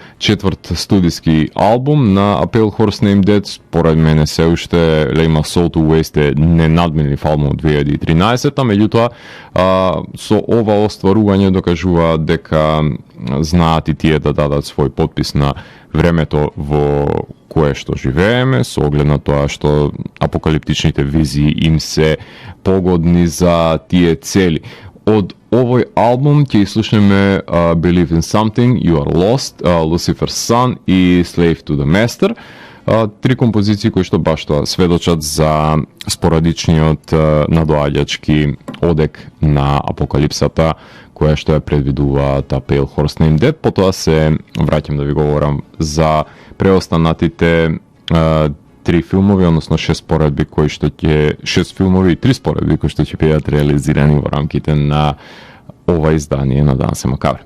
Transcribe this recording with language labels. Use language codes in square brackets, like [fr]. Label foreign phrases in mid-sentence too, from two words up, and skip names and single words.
[mk] Четврт студиски албум на A Pale Horse Named Dead, според мене се уште Lay My Soul to Waste е ненадменлив албум од 2013-та, меѓутоа со ова остварување докажува дека знаат и тие да дадат свој подпис на времето во кое што живееме, со оглед на тоа што апокалиптичните визии им се погодни за тие цели. Од овој албум ќе слушнеме Believe in Something, You Are Lost, Lucifer's Son и Slave to the Master. Три композиции кои што баш тоа сведочат за спорадичниот надоаѓачки одек на апокалипсата која што ја предвидува A Pale Horse Named Dead. Потоа се враќам да ви говорам за преостанатите три филмови, односно 6 споредби кои што ќе 6 филмови и 3 споредби кои што ќе бидат реализирани во рамките на ова издание на Данс е Макабре.